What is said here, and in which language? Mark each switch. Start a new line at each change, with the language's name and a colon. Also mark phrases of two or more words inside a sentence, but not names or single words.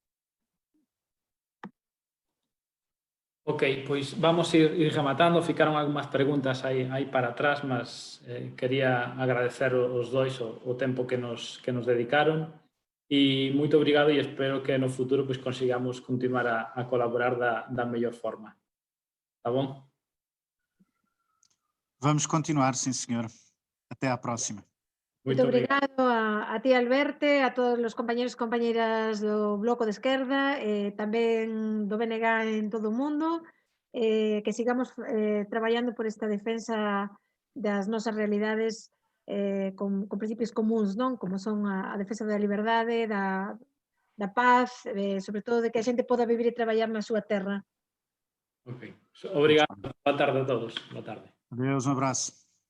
Galician: Ok, pois vamos ir rematando. Ficaron algunhas preguntas aí para atrás, mas quería agradecer os dois o tempo que nos dedicaron, e moito obrigado, e espero que no futuro pois consigamos continuar a colaborar da mellor forma.
Portuguese: Tá bom? Vamos continuar, sim, senhor. Até à próxima.
Galician: Moito obrigado a ti, Alberto, a todos os compañeros e compañeras do Bloco de Esquerda, tamén do BNG en todo o mundo, que sigamos traballando por esta defensa das nosas realidades con principios comuns, non? Como son a defensa da liberdade, da paz, sobre todo de que a xente poda vivir e traballar na súa terra. Ok.
Portuguese: Obrigado. Boa tarde a todos. Boa tarde. Adeus, um abraço.